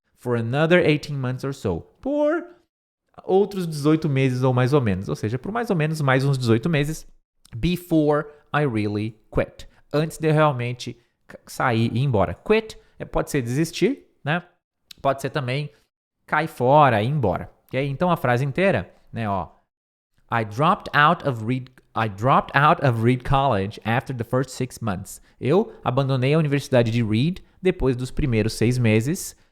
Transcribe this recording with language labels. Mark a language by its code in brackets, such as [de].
[en] For another 18 months or so. [pt] Por outros 18 meses ou mais ou menos. Ou seja, por mais ou menos mais uns 18 meses. Before I really quit. Antes de eu realmente sair e ir embora. Quit pode ser desistir, né? Pode ser também cair fora e ir embora. Okay? Então a frase inteira, né, ó. [en] I dropped out of Reed College after the first 6 months. [pt] Eu abandonei a universidade de Reed depois dos primeiros 6 meses.